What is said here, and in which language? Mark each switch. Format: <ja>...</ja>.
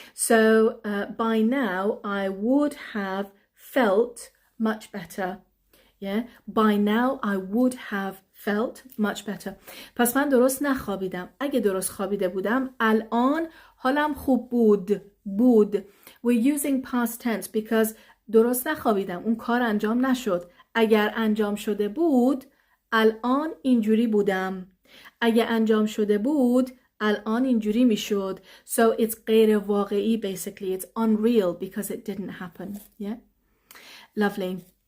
<en>So by now I would have felt much better. Yeah. By now I would have felt much better.</en> <fa>پس من درست نخوابیدم. اگه درست خوابیده بودم الان حالم خوب بود.</fa> <en>We're using past tense because</en> <fa>درست نخوابیدم. اون کار انجام نشد. اگر انجام شده بود الان اینجوری بودم. اگه انجام شده بود الان اینجوری میشد.</fa> <en>So it's</en> <fa>غیر واقعی</fa> <en>basically. It's unreal because it didn't happen. Yeah. Lovely.</en>